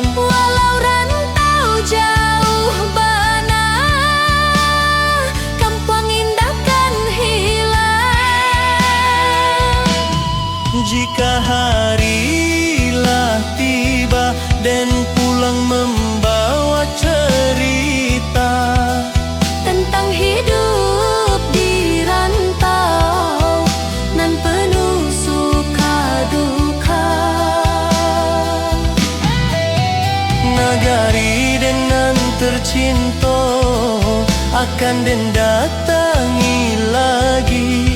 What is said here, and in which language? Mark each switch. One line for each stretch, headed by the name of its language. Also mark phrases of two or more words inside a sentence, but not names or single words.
Minangkabau: Walau rantau jauh bana, kampung indah kan hilang.
Indonesian: Jika harilah tiba dan pulang membawa cerita Tentang hidup di rantau nan penuh suka duka. nagari dengan tercinta akan den datangi lagi.